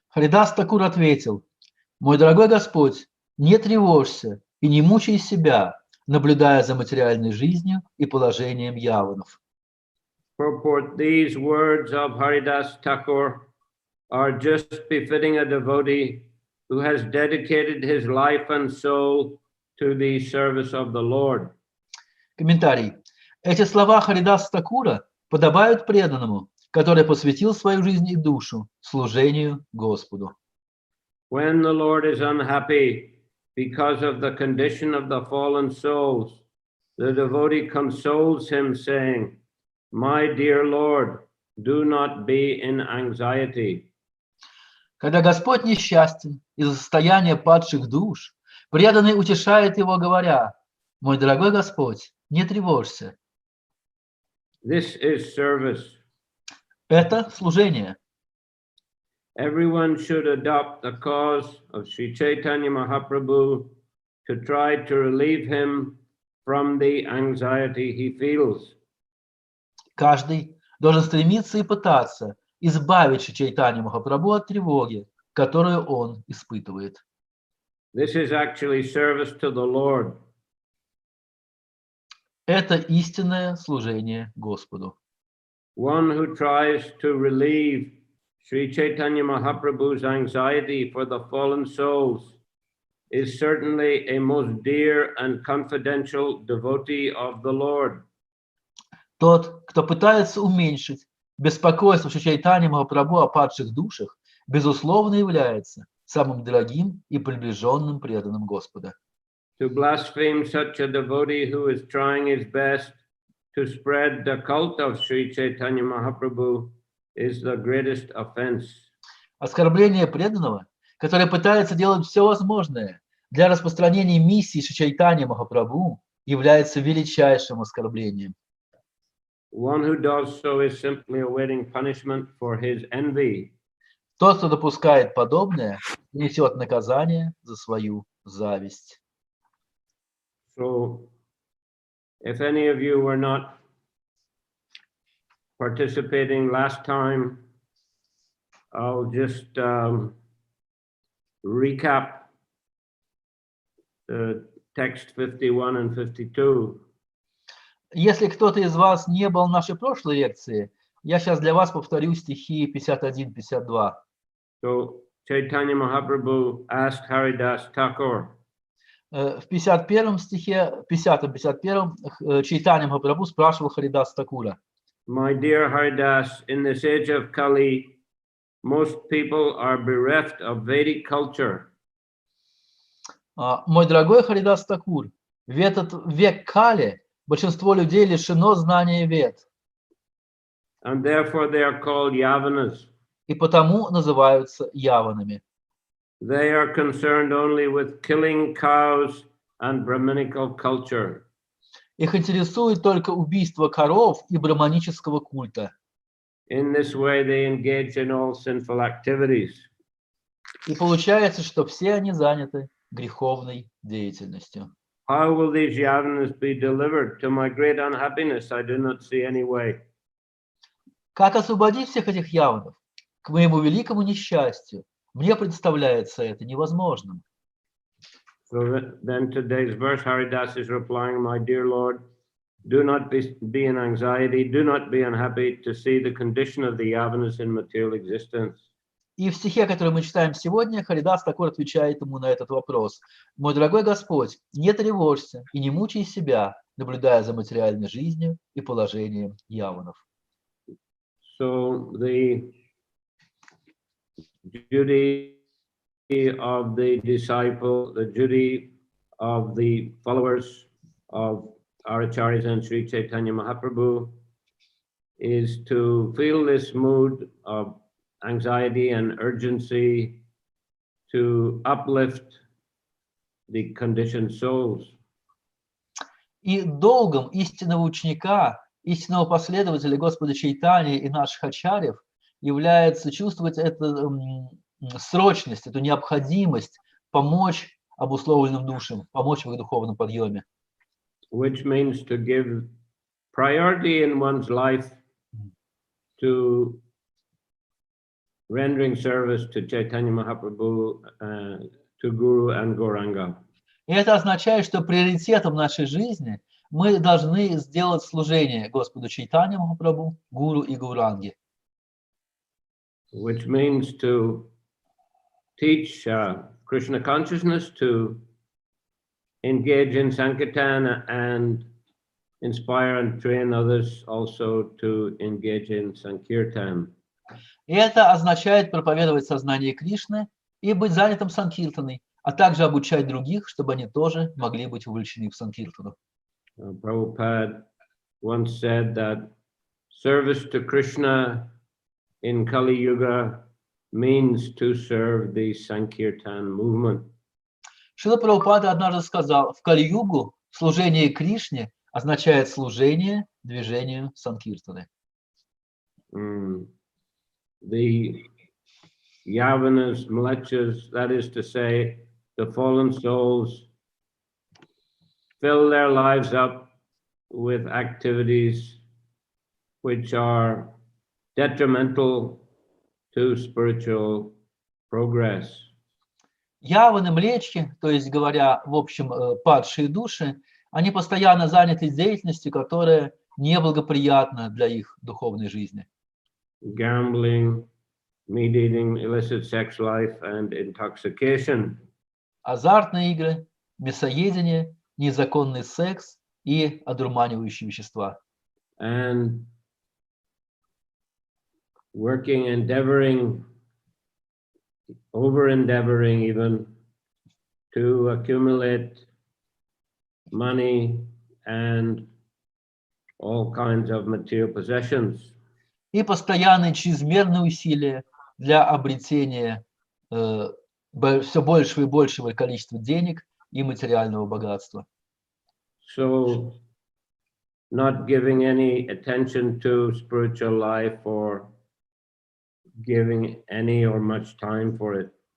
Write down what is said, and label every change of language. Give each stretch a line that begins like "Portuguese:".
Russian: Харидас Такур ответил: «Мой дорогой Господь, не тревожься и не мучай себя, наблюдая за материальной жизнью и положением яванов».
English: Purport: these words of Haridas Thakur are just befitting a devotee who has dedicated his life and soul to the service of the Lord.
Russian: Комментарий. Эти слова Харидаса Такура подобают преданному, который посвятил свою жизнь и душу служению Господу.
English: When the Lord is unhappy because of the condition of the fallen souls, the devotee consoles him, saying, "My dear Lord, do not be in anxiety."
Russian: Когда Господь несчастен из-за состояния падших душ, преданный утешает его, говоря: «Мой дорогой Господь, не тревожься».
English: This is service.
Russian: Это служение.
English: Everyone should adopt the cause of Sri Chaitanya Mahaprabhu to try to relieve him from the anxiety he feels.
Russian: Каждый должен стремиться и пытаться избавить Шри Чайтанью Махапрабху от тревоги, которую он испытывает.
English: This is actually service to the Lord.
Russian: Это истинное служение Господу.
English: One who tries to relieve Sri Chaitanya Mahaprabhu's anxiety for the fallen souls is certainly a most dear and confidential devotee of the Lord.
Russian: Тот, кто пытается уменьшить беспокойство Шри Чайтаньи Махапрабху о падших душах, безусловно является самым дорогим и приближенным преданным Господа.
English: To blaspheme such a devotee who is trying his best to spread the cult of Sri Chaitanya Mahaprabhu is the greatest offense.
Russian: Оскорбление преданного, который пытается делать все возможное для распространения миссии Шри Чайтаньи Махапрабху, является величайшим оскорблением.
English: One who does so is simply awaiting punishment for his envy.
Russian: Тот, кто допускает подобное, несет наказание за свою зависть.
English: So, if any of you were not participating last time, I'll just recap the text 51 and 52.
Russian: Если кто-то из вас не был в нашей прошлой лекции, я сейчас для вас повторю стихи 51-52.
English: So, Chaitanya Mahaprabhu asked Haridas Thakur,
Russian: В 51 стихе, 50-51, Чайтанья Махапрабху спрашивал Харидас Такура:
English: "My dear Haridas, in this age of Kali, most people are bereft of Vedic culture.
Russian: Мой дорогой Харидас Такур, в этот век Кали большинство людей лишено знания Вед,
English: And therefore they are called Yavanas.
Russian: и потому называются яванами.
English: They are concerned only with killing cows and Brahminical culture.
Russian: Их интересует только убийство коров и брахманического культа.
English: In this way they engage in all sinful activities.
Russian: И получается, что все они заняты греховной деятельностью.
English: How will these Yavanas be delivered? To my great unhappiness, I do not see any way."
Russian: Как освободить всех этих яванов? К моему великому несчастью, мне представляется это невозможным.
English: So then today's verse, Haridas is replying, "My dear Lord, do not be in anxiety, do not be unhappy to see the condition of the Yavanas in material existence."
Russian: И в стихе, который мы читаем сегодня, Харидас Такур отвечает ему на этот вопрос: «Мой дорогой Господь, не тревожься и не мучай себя, наблюдая за материальной жизнью и положением яванов».
English: So the duty of the disciple, the duty of the followers of our Acharyas and Sri Chaitanya Mahaprabhu is to feel this mood of anxiety and urgency to uplift the conditioned souls.
Russian: И долгом истинного ученика, истинного последователя Господа Чайтаньи и наших ачарьев является чувствовать эту срочность, эту необходимость помочь обусловленным душам, помочь в их духовном подъеме.
English: Which means to give priority in one's life to rendering service to Chaitanya Mahaprabhu, to Guru and Gauranga.
Russian: И это означает, что приоритетом нашей жизни мы должны сделать служение Господу Чайтанье Махапрабху, Гуру и Гауранге.
English: Which means to teach Krishna consciousness, to engage in Sankirtan and inspire and train others also to engage in Sankirtan.
Russian: И это означает проповедовать сознание Кришны и быть занятым санкиртаной, а также обучать других, чтобы они тоже могли быть увлечены в санкиртану.
English: Prabhupada once said that service to Krishna in Kali Yuga means to serve the Sankirtan movement.
Russian: Шрила Прабхупада однажды сказал, в Кали-югу служение Кришне означает служение движению санкиртаны.
English: The Yavanas, Mlechas, that is to say, the fallen souls, fill their lives up with activities which are detrimental to spiritual progress.
Russian: Яваны, млечки, то есть говоря, в общем, падшие души, они постоянно заняты деятельностью, которая неблагоприятна для их духовной жизни.
English: Gambling, meat eating, illicit sex life, and intoxication.
Russian: Азартные игры, мясоедение, незаконный секс и одурманивающие вещества.
English: And working, endeavoring, over-endeavoring even to accumulate money and all kinds of material possessions.
Russian: И постоянные чрезмерные усилия для обретения все большего и большего количества денег и материального богатства.
English: So, not giving any attention to spiritual life or giving any or much time for it.